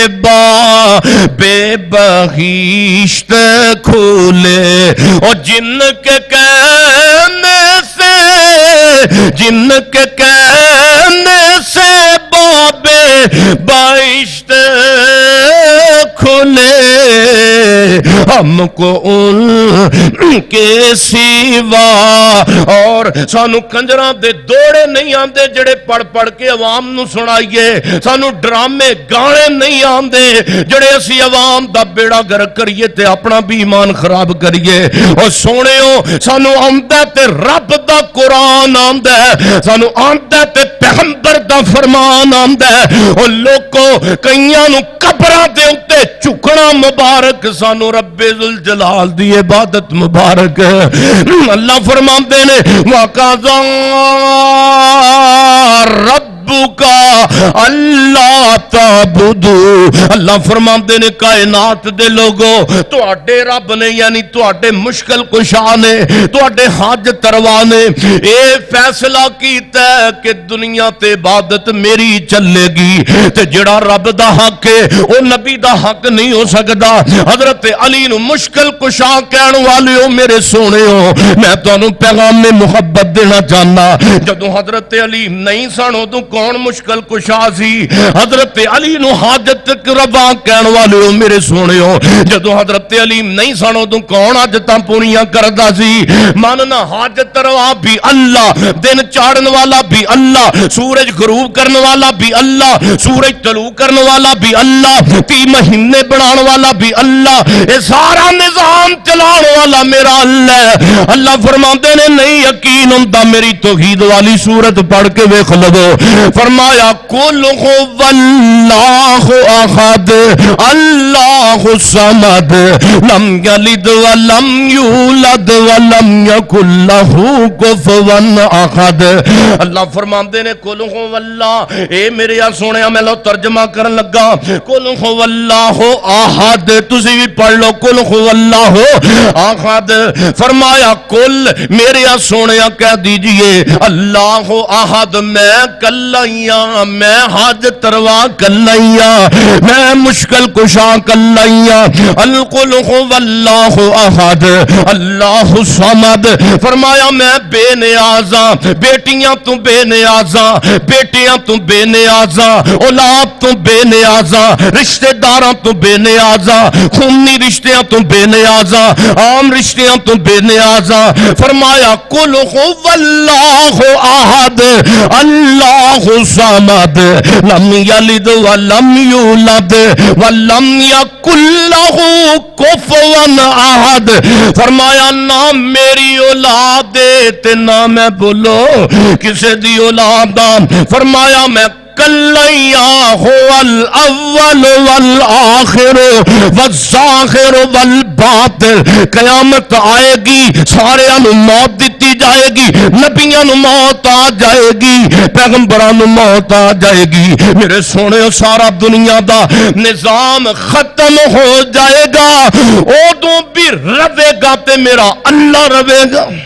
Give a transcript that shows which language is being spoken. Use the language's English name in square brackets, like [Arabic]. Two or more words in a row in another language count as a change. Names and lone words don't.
[Urdu] بے بہشت کھولے، اور جن کے کہنے سے جن کے کہنے سے باب بہشت کھلے، ہم کو ان کے سوا [Punjabi] اور سانو کنجراں دے دوڑے نہیں آندے جڑے پڑھ پڑھ کے عوام نو سنائیے، سانو ڈرامے گانے نہیں آندے جڑے اسی عوام دا بیڑا گرک کریے تے اپنا بھی ایمان خراب کریے۔ اور سونے ہو سانو آندہ تے رب دا قرآن آندہ ہے، سانو آندہ تے پیغمبر دا فرمان آندہ ہے، اور لوگوں کئیاں نو قبراں دے اُتے چکنا مبارک، سانو رب ذوالجلال دی عبادت مبارک ہے۔ اللہ فرماندے نے [Arabic] وَقَضَى رَبُّكَ أَلَّا تَعْبُدُوا، [Punjabi] اللہ فرماندے نے کائنات دے لوگوں تو اڈے رب نے یعنی تو اڈے مشکل کشا نے تو اڈے حاجت روا نے اے فیصلہ کیتا ہے کہ دنیا تے عبادت میری چلے گی، تے جڑا رب دا حق ہے او نبی دا حق نہیں ہو سکدا۔ حضرت علی نو مشکل کشا کہن والے ہو میرے سونے ہو، میں تانوں پیغام میں محبت دینا چاہنا، جدوں حضرت علی نہیں سن ادوں کون مشکل کشا سی؟ حضرت علی نو حاجت روا کہن والے ہو میرے سونے ہو، جدوں حضرت علی نہیں سن ادوں کون حاجتاں پوریاں کردا سی؟ ماننا حاجت روا بھی اللہ، دن چاڑن والا بھی اللہ، سورج غروب کرنے والا بھی اللہ، سورج طلوع کرنے والا بھی اللہ، 3 مہینے بنان والا بھی اللہ، یہ سارا نظام چلان والا میرا اللہ ہے۔ اللہ فرماندے نے نہیں یقین ہوندا میری توحید والی سورت پڑھ کے ویکھ لو، فرمایا [Arabic] قل هو اللہ احد اللہ الصمد لم یلد ولم یولد ولم یکن لہ کفوا احد۔ [Punjabi] اللہ فرماندے نے [Arabic] قل هو اللہ، [Punjabi] اے میرے یا سونیا میں لو ترجمہ کرن لگا، [Arabic] قل هو اللہ احد، [Punjabi] تسی بھی پڑھ لو [Arabic] قل هو اللہ احد۔ [Punjabi] فرمایا قل میرے یا سونیا کہہ دیجئے [Arabic] اللہ احد، [Punjabi] میں کل کلائیاں، میں حاجت روا کلائیاں، میں مشکل کشا کلائیاں، [Arabic] القل هو اللہ احد اللہ الصمد، [Punjabi] فرمایا میں بے نیازاں، بیٹیاں تو بے نیازاں، بیٹیاں تو بے نیازاں، اولاد تو بے نیازاں، رشتہ داراں تو بے نیازاں، خونی رشتیاں تو بے نیازاں، عام رشتیاں تو بے نیازاں، فرمایا [Arabic] قل هو اللہ احد اللہ الصمد لم یلد ولم یولد ولم یکن لہ کفوا احد، [Punjabi] فرمایا نہ میری اولاد تے نہ میں بولو کسے دی اولاد، فرمایا میں کلیا [Arabic] هو الاول والآخر والظاہر والباطن، [Punjabi] قیامت آئے گی سارے انو موت دیتی جائے گی، نبیوں نو موت آ جائے گی، پیغمبران نو موت آ جائے گی، میرے سونے سارا دنیا دا نظام ختم ہو جائے گا، ادوں بھی رہے گا تے میرا اللہ رہے گا،